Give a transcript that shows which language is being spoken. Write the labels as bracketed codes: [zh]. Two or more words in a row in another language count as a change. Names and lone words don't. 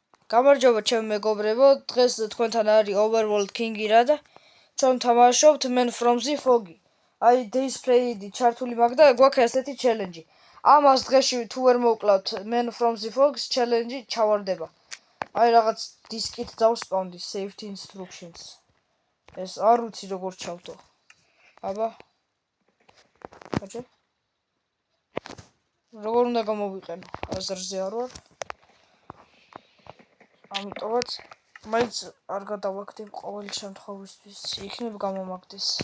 [ka] გამარჯობა ჩემი მეგობრებო, დღეს თქვენთან არის Overworld King-ი რა და ჩვენ თამაშობთ Man from the Fog-ი. აი display-ი ჩართული მაქვს და გვაქვს ესეთი challenge-ი. ამას დღეში თუ ვერ მოვკლავთ Man from the Fog-ის challenge-ი ჩავარდება. აი რაღაც დისკით დავსპავნდი [en] safety instructions. [ka] ეს არ ვიცი როგორ ჩავდო. აბა. აჭე. როგორ უნდა გამოვიყენო? აზრზე არ ვარ. ამიტომაც მაინც არ გადავაგდებ ყოველი შემთხვევისთვის იქნებ გამომაგდეს.